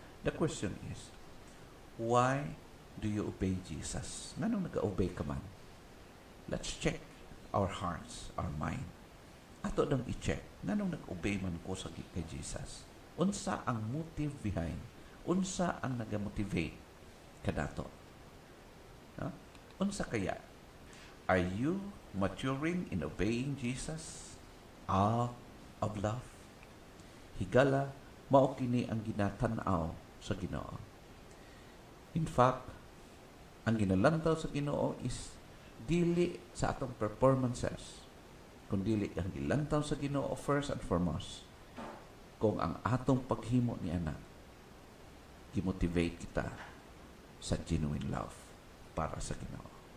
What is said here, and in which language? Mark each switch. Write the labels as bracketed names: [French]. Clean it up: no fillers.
[English] The question is, why do you obey Jesus? [Cebuano] Nganong nag-obey ka man? [English] Let's check our hearts, our mind. [Cebuano] Ato dang i-check. Nganong nag-obey man ko sa kay Jesus? Unsa ang motive behind? Unsa ang nag-motivate kadato? No? Unsa kaya? [English] Are you maturing in obeying Jesus out of love? [Cebuano] Higala, mao kini ang ginatan-aw sa Ginoo. In fact, ang ginalantaw sa Ginoo is dili sa atong performances, kundi ang gilantaw sa Ginoo [English] first and foremost [Cebuano] kung ang atong paghimo ni anak gimotivate kita sa genuine love para sa Ginoo.